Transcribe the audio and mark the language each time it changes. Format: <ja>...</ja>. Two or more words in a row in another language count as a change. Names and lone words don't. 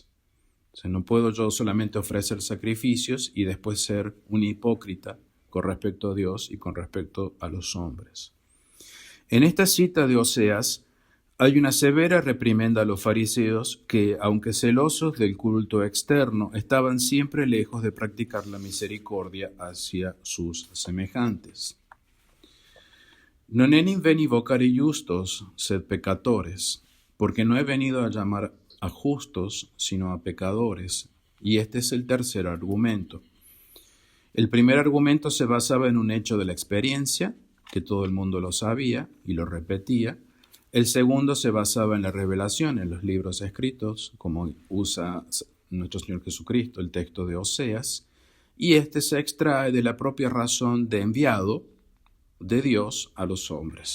<es>O sea, no puedo yo solamente ofrecer sacrificios y después ser un hipócrita con respecto a Dios y con respecto a los hombres. En esta cita de Oseas hay una severa reprimenda a los fariseos que, aunque celosos del culto externo, estaban siempre lejos de practicar la misericordia hacia sus semejantes.</es> <la>Non enim veni vocare justos, sed peccatores,</la> <es>porque no he venido a llamar a justos, sino a pecadores. Y este es el tercer argumento. El primer argumento se basaba en un hecho de la experiencia, que todo el mundo lo sabía y lo repetía. El segundo se basaba en la revelación, en los libros escritos, como usa nuestro Señor Jesucristo, el texto de Oseas, y este se extrae de la propia razón de enviado de Dios a los hombres.</es>